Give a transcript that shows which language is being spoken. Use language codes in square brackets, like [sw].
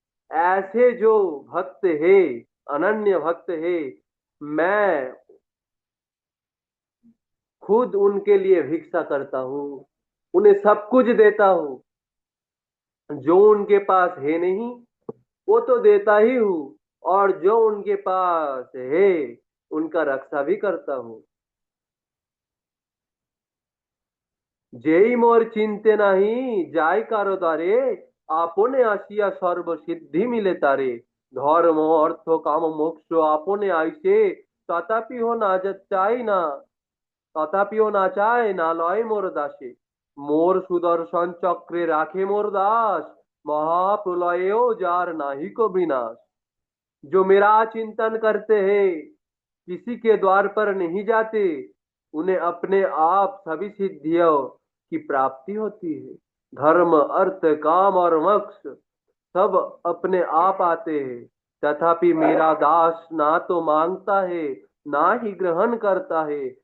[hi] ऐसे जो भक्त है, अनन्य भक्त है, मैं खुद उनके लिए भिक्षा करता हूँ, उन्हें सब कुछ देता हूँ। जो उनके पास है नहीं वो तो देता ही हूँ, और जो उनके पास है उनका रक्षा भी करता हूँ। [bn] যেই মোর চিনতে নাহি যায় কারো দ্বারে, আপনে আসিয়া সর্বসিদ্ধি মিলে তারে। ধর্ম অর্থ কাম মোক্ষ আপনে আইসে, তথাপিও না চাই না, তথাপিও না চায় না লয় মোর দাসে। মোর সুদর্শন চক্রে রাখে মোর দাস, महाप्रलयो जार नाही को विनाश। [hi] जो मेरा चिंतन करते हैं किसी के द्वार पर नहीं जाते, उन्हें अपने आप सभी सिद्धियों की प्राप्ति होती है। धर्म अर्थ काम और मोक्ष सब अपने आप आते हैं, तथापि मेरा दास ना तो मांगता है ना ही ग्रहण करता है।